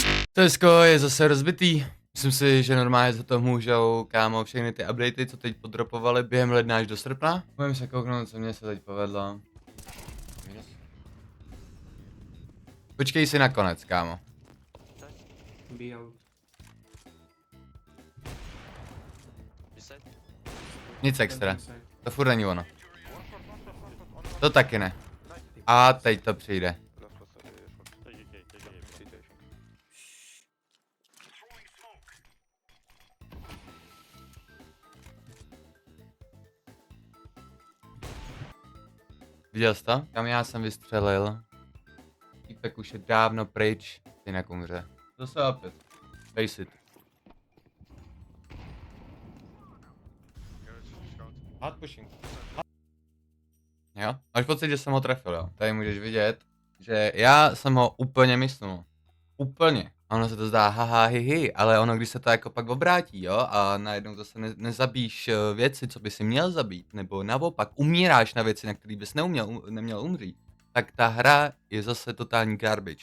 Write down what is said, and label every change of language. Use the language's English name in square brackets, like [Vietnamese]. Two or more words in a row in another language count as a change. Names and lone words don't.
[Czech] CSko je zase rozbitý. Myslím si, že normálně za to můžou, kámo, všechny ty updaty, co teď podropovaly během ledna až do srpna. Můžeme se kouknout, co mě se teď povedlo. Počkej si nakonec, kámo. Be out. Nic extra. To furt není ono. To taky ne. A teď to přijde. Viděl jsi to? Kam já jsem vystřelil. Týpek už je dávno pryč, jinak umře. Zase opět. [English] Face it. Hard pushing. [Czech] Jo? Máš pocit, že jsem ho trefil, jo? Tady můžeš vidět, že já jsem ho úplně mysnul. Úplně. A ono se to zdá haha hihi, ale ono když se to jako pak obrátí, jo? A najednou zase nezabíš věci, co by si měl zabít, nebo naopak umíráš na věci, na které bys neměl umřít, tak ta hra je zase totální garbage.